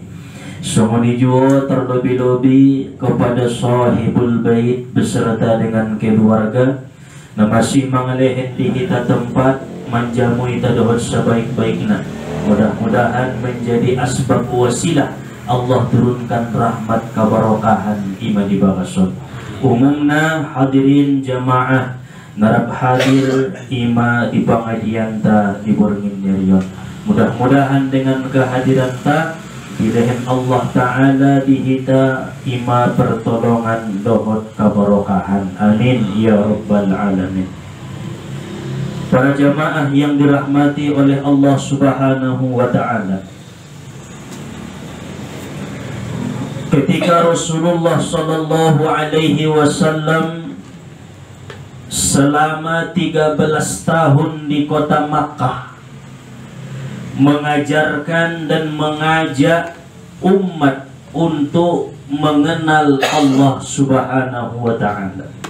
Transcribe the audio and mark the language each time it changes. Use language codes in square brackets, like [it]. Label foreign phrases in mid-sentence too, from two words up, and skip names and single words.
[id] Sumuni juga terlebih-lebih kepada sahibul bait beserta dengan keluarga na masih mangalehin di kita tempat menjamu kita dohot sebaik-baiknya. Mudah-mudahan menjadi asbab wasilah Allah turunkan rahmat keberkahan iman di bagason. [btm] Umumna hadirin jamaah narap hadir ima di pengajian ta di borngin nyerion. [id] Mudah-mudahan dengan kehadiran ta pilihan Allah Ta'ala dihita ima pertolongan dohot keberkahan. [ar] آمين يا رب العالمين. [id] Para jamaah yang dirahmati oleh Allah [ar] سبحانه وتعالى, [id] ketika Rasulullah [ar] صلى الله عليه وسلم [id] selama 13 tahun di kota Makkah mengajarkan dan mengajak umat untuk mengenal Allah [ar] سبحانه وتعالى.